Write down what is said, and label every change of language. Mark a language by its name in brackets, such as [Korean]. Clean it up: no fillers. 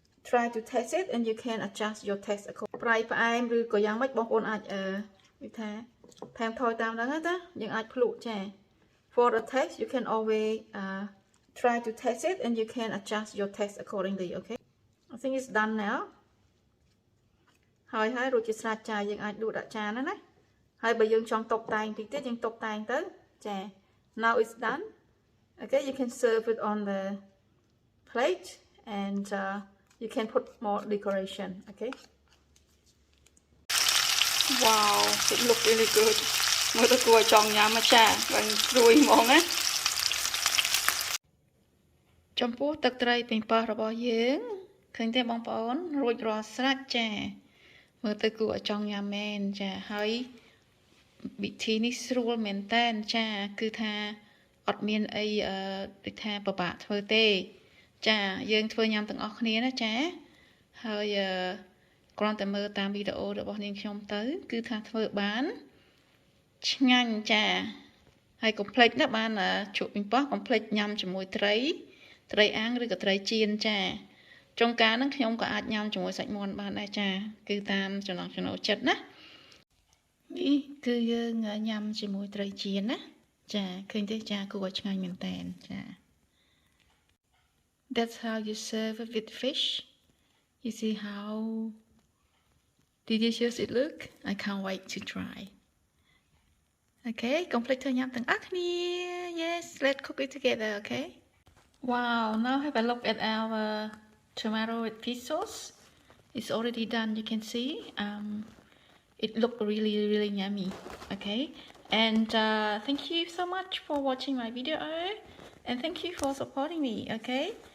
[English] try to taste it and you can adjust your taste according [Khmer] ប្រៃផ្អែមឬក៏យ៉ាងម៉េចបងប្អូនអាចនិយាយថាថែមថយតាមហ្នឹងណាយើងអាចភ្លក់ចា [English] For the taste you can always try to taste it and you can adjust your taste accordingly okay I think it's done now [Khmer] ហើយរួចជាស្រេចចាយើងអាចដួសដាក់ចានណាហើយបើយើងចង់តុបតែងតិចទៀតយើងតុបតែងទៅចា [English] now it's done. Okay, you can serve it on the plate and you can put more decoration. Okay. Wow, it looks really good. [Khmer] មើលទៅគួរចង់ញ៉ាំមកចាបើស្រួយហ្មងណាចំពោះទឹកត្រីប៉េងប៉ោះរបស់យើងឃើញទេបងប្អូនរួចរាល់ស្រេចចាមើលទៅគួរចង់ញ៉ាំមែនចាហើយ វិធីនេះស្រួលមែនតែនចាគឺថាអត់មានអីដូចថាពិបាកធ្វើទេចាយើងធ្វើញ៉ាំទាំងអស់គ្នាណាចាហើយគ្រាន់តែមើលតាមវីដេអូរបស់នាងខ្ញុំទៅគឺថាធ្វើបាន ឆ្ងាញ់ចាហើយកុំភ្លេចណាបានជក់ប៉េងប៉ោះកុំភ្លេចញ៉ាំជាមួយត្រីអាំងឬក៏ត្រីចៀនចាចុងការហ្នឹងខ្ញុំក៏អាចញ៉ាំជាមួយសាច់មាន់បានដែរចាគឺតាមចំណង់ចំណូលចិត្តណានេះគឺយើងញ៉ាំជាមួយត្រីចៀនណាចាឃើញទេចាគួរឲ្យឆ្ងាញ់មែនតើចា [English] That's how you serve it with fish. You see how delicious it look. I can't wait to try. Okay, complete to nhắm từng ác nè. Yes, let's cook it together, okay? Wow, now have a look at our tomato with fish sauce. It's already done, you can see. It looked really yummy, okay? And thank you so much for watching my video. And thank you for supporting me, okay?